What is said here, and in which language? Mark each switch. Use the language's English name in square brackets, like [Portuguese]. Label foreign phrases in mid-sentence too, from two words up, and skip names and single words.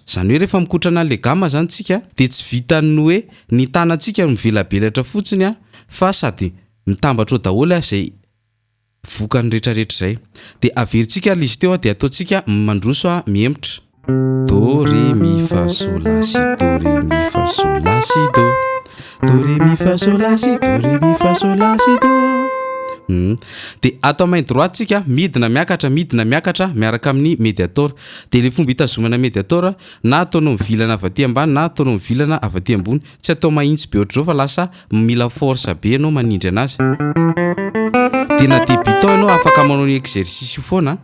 [Malagasy] Zany hoe rehefa mikotrana le gamme zany tsika dia tsy vitany hoe ny tanantsika mivelabelatra fotsiny fa sady mitambatra ao daholo izay vokany rehetrarehetra izay. Dia averintsika le izy teo dia ataontsika mandroso miemotra [French] do ré mi fa sol la si do [Malagasy] ré mi fa sol la si do do ré mi fa sol la si do ré mi fa sol la si do. Dia atao [French] main droite [Malagasy] tsika midina miakatra miaraka amin'ny médiator. Dia le fomba hitazomana médiator na ataonao mivilana avy aty ambany na ataonao mivilana avy aty ambony, tsy atao mahitsy be ohatr'izao fa lasa mila force be anao manindry anazy. Dia na débutant ianao afaka manao ny exercice io foana.